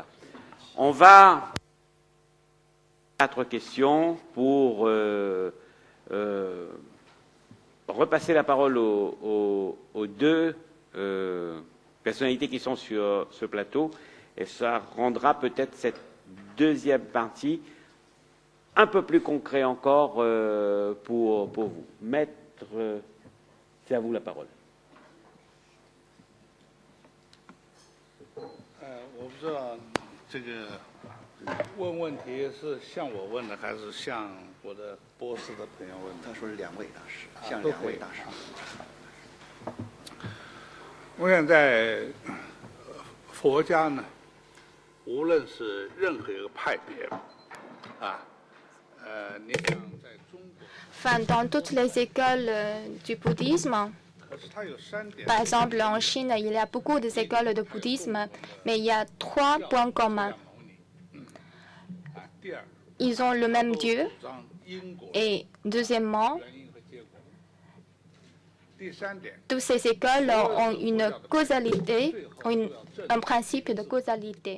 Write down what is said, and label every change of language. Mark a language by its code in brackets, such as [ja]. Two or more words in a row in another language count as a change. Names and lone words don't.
[fr] On va 4 questions pour repasser la parole aux deux personnalités qui sont sur ce plateau, et ça rendra peut-être cette deuxième partie un peu plus concret encore pour vous. Maître, c'est à vous la parole. [zh] 我不知道这个问问题是向我问的，还是向我的波士的朋友问的？他说是2位大师，向2位大师。我想在佛家呢，无论是任何一个派别，你想在中国， [fr] Enfin, dans toutes les écoles du bouddhisme, [zh] 可是它有3点。 [fr] par exemple en Chine, il y a beaucoup d'écoles de bouddhisme, mais il y a 3 points communs. Ils ont le même Dieu, et deuxièmement, toutes ces écoles ont une causalité, un principe de causalité.